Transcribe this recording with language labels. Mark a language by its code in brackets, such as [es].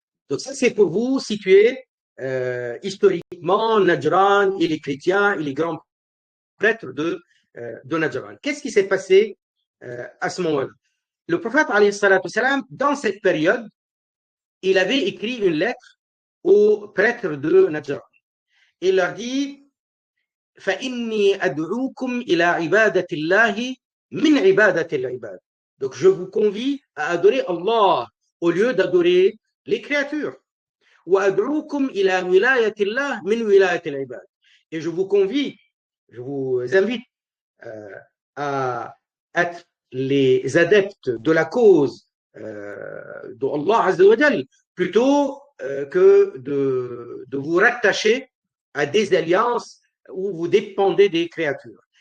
[fr] Donc ça c'est pour vous situer historiquement Najran et les chrétiens et les grands prêtres de Najran. Qu'est-ce qui s'est passé à ce moment-là? Le prophète, dans cette période, il avait écrit une lettre aux prêtres de Najran. Il leur dit [ar] فإني أدعوكم إلى عبادة الله من عبادة العباد. [fr] Donc je vous convie à adorer Allah au lieu d'adorer les créatures. [ar] وأدعوكم إلى ولاية الله من ولاية العباد. [fr] Et je vous convie, je vous invite à être les adeptes de la cause de Allah Azza wa Jal, plutôt que de vous rattacher à des alliances où vous dépendez des créatures.